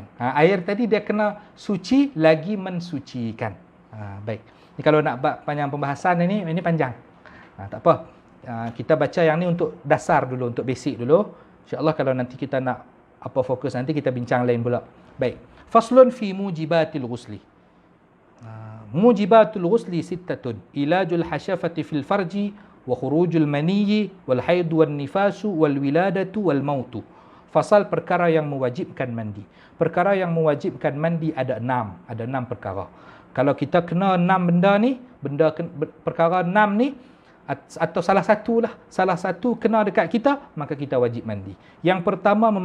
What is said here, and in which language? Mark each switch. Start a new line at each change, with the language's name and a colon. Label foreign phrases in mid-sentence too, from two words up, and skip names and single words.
Malay: Air tadi dia kena suci lagi mensucikan. Baik. Ni kalau nak panjang pembahasan ini panjang. Tak apa. Kita baca yang ni untuk dasar dulu, untuk basic dulu. InsyaAllah kalau nanti kita nak fokus nanti kita bincang lain pula. Baik.
Arabic: فصل في موجبات الغسل موجبات الغسل ستة. إيلاج الحشفة في الفرج وخروج المني والحيض والنفاس والولادة والموت.
Malay: Fasal perkara yang mewajibkan mandi. Perkara yang mewajibkan mandi ada 6. Ada 6 perkara. Kalau kita kena 6 benda ni, perkara 6 ni, atau salah satu kena dekat kita, maka kita wajib mandi.